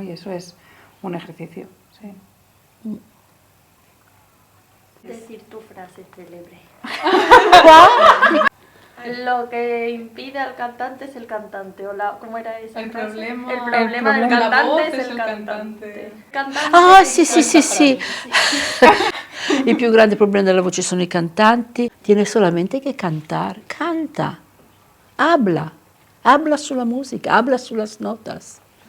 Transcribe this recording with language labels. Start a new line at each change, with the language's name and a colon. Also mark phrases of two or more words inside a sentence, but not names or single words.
Spanish: Y eso es un ejercicio, sí. Decir tu frase célebre. ¿Cuál? Lo que impide al cantante es el cantante. O ¿cómo era esa El frase? problema, El problema del la cantante voz es el el cantante. cantante.
Italian: Ah, sì. Il più grande problema della voce sono i cantanti.
Spanish: Tiene solamente
Italian: che cantare.
Spanish: Canta. Habla
Italian: sulla musica,
Spanish: habla
Italian: sulle notas.